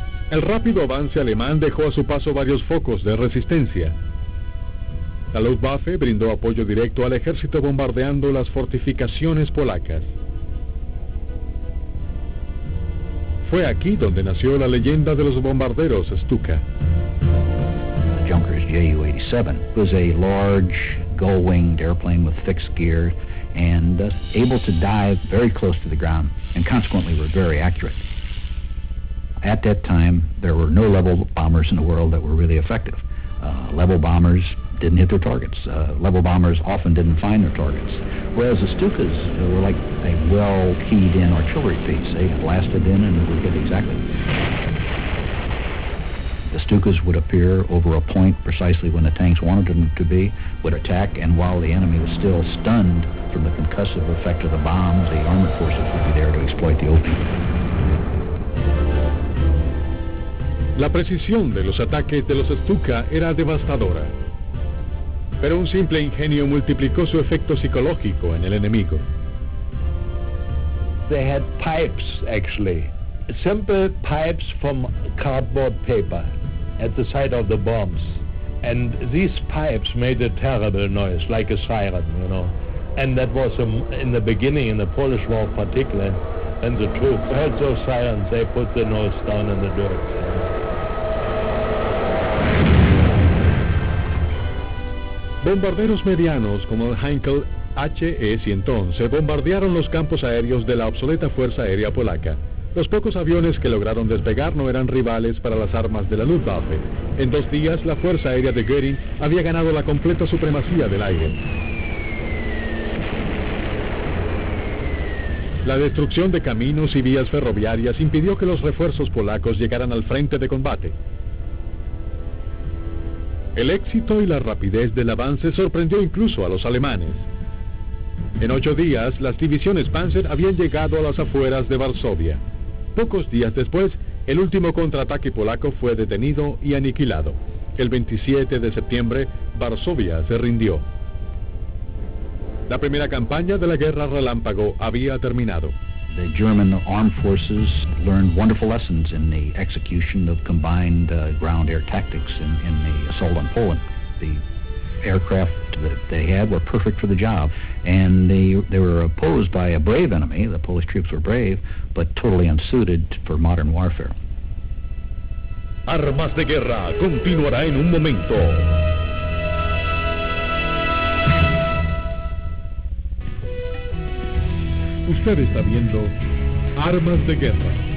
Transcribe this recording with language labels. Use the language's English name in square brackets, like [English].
[Spanish] El rápido avance alemán dejó a su paso varios focos de resistencia. La Luftwaffe brindó apoyo directo al ejército bombardeando las fortificaciones polacas. Fue aquí donde nació la leyenda de los bombarderos Stuka. [English] Junkers Ju-87 was a large gull-winged airplane with fixed gear and able to dive very close to the ground and consequently were very accurate. At that time, there were no level bombers in the world that were really effective. Level bombers didn't hit their targets. Level bombers often didn't find their targets. Whereas the Stukas were like a well-keyed-in artillery piece. They blasted in and would hit exactly. The Stukas would appear over a point precisely when the tanks wanted them to be, would attack, and while the enemy was still stunned from the concussive effect of the bombs, the armored forces would be there to exploit the opening. [Spanish] La precisión de los ataques de los Stuka era devastadora, pero un simple ingenio multiplicó su efecto psicológico en el enemigo. [English] They had pipes, actually, simple pipes from cardboard paper at the side of the bombs, and these pipes made a terrible noise, like a siren, you know. And that was in the beginning, in the Polish War particularly, when the troops heard those sirens, they put the nose down in the dirt. [Spanish] Bombarderos medianos como el Heinkel HE-111 bombardearon los campos aéreos de la obsoleta Fuerza Aérea Polaca. Los pocos aviones que lograron despegar no eran rivales para las armas de la Luftwaffe. En 2 días, la Fuerza Aérea de Göring había ganado la completa supremacía del aire. La destrucción de caminos y vías ferroviarias impidió que los refuerzos polacos llegaran al frente de combate. El éxito y la rapidez del avance sorprendió incluso a los alemanes. En 8 días, las divisiones Panzer habían llegado a las afueras de Varsovia. Pocos días después, el último contraataque polaco fue detenido y aniquilado. El 27 de septiembre, Varsovia se rindió. La primera campaña de la Guerra Relámpago había terminado. [English] The German armed forces learned wonderful lessons in the execution of combined ground-air tactics in the assault on Poland. The aircraft that they had were perfect for the job, and they were opposed by a brave enemy. The Polish troops were brave, but totally unsuited for modern warfare. [Spanish] Armas de Guerra continuará en un momento. Usted está viendo Armas de Guerra.